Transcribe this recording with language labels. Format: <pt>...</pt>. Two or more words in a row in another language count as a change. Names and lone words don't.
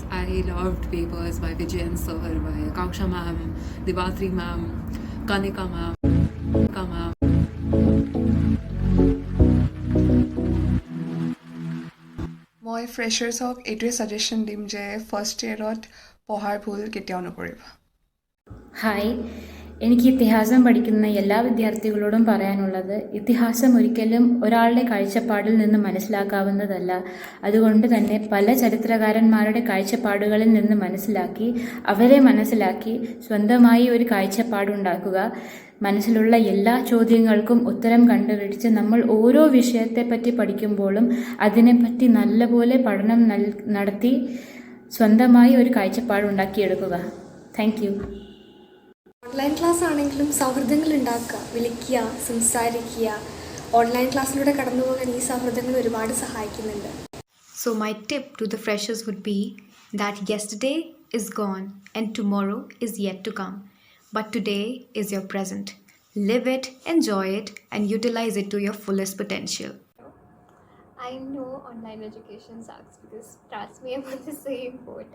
<en>I loved Papers by Vijayan Sir, by Kaksha ma'am, Divatri ma'am, Kanika ma'am, Ka ma'am.</en> <as>মই ফ্ৰেছাৰ্ছক এইটোৱে ছাজেশ্যন দিম যে ফাৰ্ষ্ট ইয়েৰত পঢ়াৰ ভুল কেতিয়াও নকৰিবা.</as> <ml>ഹായ്, എനിക്ക് ഇതിഹാസം പഠിക്കുന്ന എല്ലാ വിദ്യാർത്ഥികളോടും പറയാനുള്ളത്, ഇതിഹാസം ഒരിക്കലും ഒരാളുടെ കാഴ്ചപ്പാടിൽ നിന്ന് മനസ്സിലാക്കാവുന്നതല്ല. അതുകൊണ്ട് തന്നെ പല ചരിത്രകാരന്മാരുടെ കാഴ്ചപ്പാടുകളിൽ നിന്ന് മനസ്സിലാക്കി അവരെ മനസ്സിലാക്കി സ്വന്തമായി ഒരു കാഴ്ചപ്പാടുണ്ടാക്കുക. മനസ്സിലുള്ള എല്ലാ ചോദ്യങ്ങൾക്കും ഉത്തരം കണ്ടുപിടിച്ച് നമ്മൾ ഓരോ വിഷയത്തെപ്പറ്റി പഠിക്കുമ്പോഴും അതിനെപ്പറ്റി നല്ലപോലെ പഠനം നടത്തി സ്വന്തമായി ഒരു കാഴ്ചപ്പാടുണ്ടാക്കിയെടുക്കുക.</ml> <en>Thank you. online class</en> <ml>ആണെങ്കിലും സൗഹൃദങ്ങൾ ഉണ്ടാക്കുക, വിളിക്കുക, സംസാരിക്കുക. ഓൺലൈൻ ക്ലാസ്സിലൂടെ കടന്നു പോകാൻ ഈ സൗഹൃദങ്ങൾ ഒരുപാട് സഹായിക്കുന്നുണ്ട്.</ml> <en>So my tip to the freshers would be that yesterday is gone and tomorrow is yet to come. But today is your present. Live it, enjoy it, and utilize it to your fullest potential. I know online education sucks because trust me, I'm on the same boat.</en>